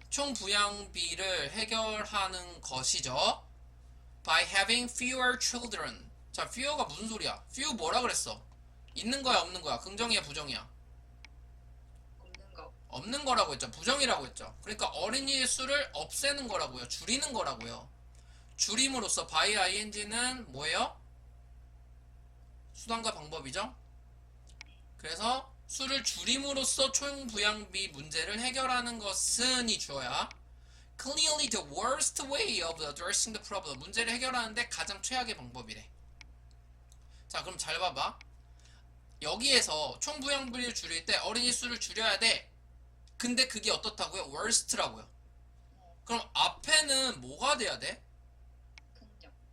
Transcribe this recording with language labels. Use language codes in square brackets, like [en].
[ko] 총 부양비를 해결하는 것이죠. [en] by having fewer children. [ko] 자, fewer가 무슨 소리야? few 뭐라 그랬어? 있는 거야, 없는 거야? 긍정이야, 부정이야? 없는 거. 없는 거라고 했죠. 부정이라고 했죠. 그러니까 어린이의 수를 없애는 거라고요. 줄이는 거라고요. 줄임으로써 by ing는 뭐예요? 수단과 방법이죠. 그래서 수를 줄임으로써 총부양비 문제를 해결하는 것은 이 주어야. [en] Clearly the worst way of addressing the problem. [ko] 문제를 해결하는데 가장 최악의 방법이래. 자, 그럼 잘 봐봐. 여기에서 총부양비를 줄일 때 어린이 수를 줄여야 돼. 근데 그게 어떻다고요? worst라고요. 그럼 앞에는 뭐가 돼야 돼? 긍정.